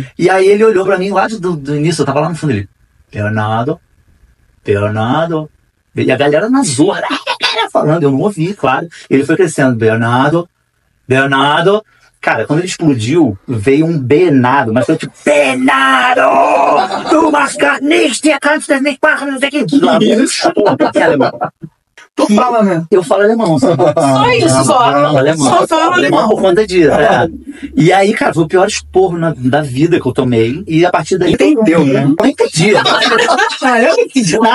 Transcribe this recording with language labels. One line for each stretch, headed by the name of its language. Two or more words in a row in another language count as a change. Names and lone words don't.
Portuguese: E aí ele olhou pra mim lá do início, eu tava lá no fundo, ele, Bernardo. E a galera na zorra, falando, eu não ouvi, claro. Ele foi crescendo, Bernardo. Cara, quando ele explodiu, veio um Bernardo, mas foi tipo, Bernardo!
German: Du machst gar nichts, ihr kannst das nicht machen,
Portuguese: não sei o que. Tu fala, né? Eu falo alemão. Só isso, Só fala alemão. Por conta disso. E aí, cara, foi o pior esporro da vida que eu tomei. E a partir daí... Entendeu, né? Não entendi. Cara, eu não entendi nada.